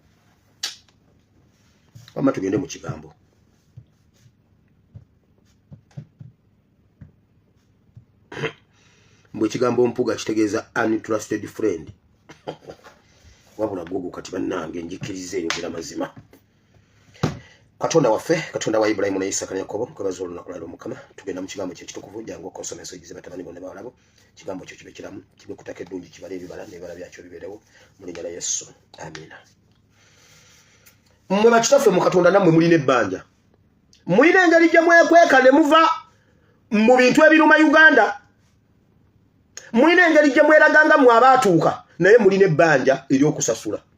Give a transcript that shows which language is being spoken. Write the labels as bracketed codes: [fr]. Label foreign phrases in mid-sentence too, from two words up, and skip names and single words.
[lg] wamma tugende mu kigambo mbwe kigambo mpuga kitegeeza [en] untrusted friend [lg] wabula gogo kati bannange njikirize njira mazima Katonda waffe Katonda wa Ibrahim na Isaka na Yakobo kwabazo olunaku lwaleero Mukama tugenda mu kigambo kye kitukuvu jangu okosoma ensogi batabani bonna bawalabo kigambo kyo kibe kiramu kibe kutaka eddungi kibale ebibala n'ebibala byakyo bibeerewo mu linnya lya Yesu amina mmwe bakitaffe mu Katonda nammwe mulina ebbanja mulina engeri gye mwekweka ne muva mu bintu ebiruma Uganda mulina engeri gye mweraganga mu abaatuuka naye mulina ebbanja ery'okusasula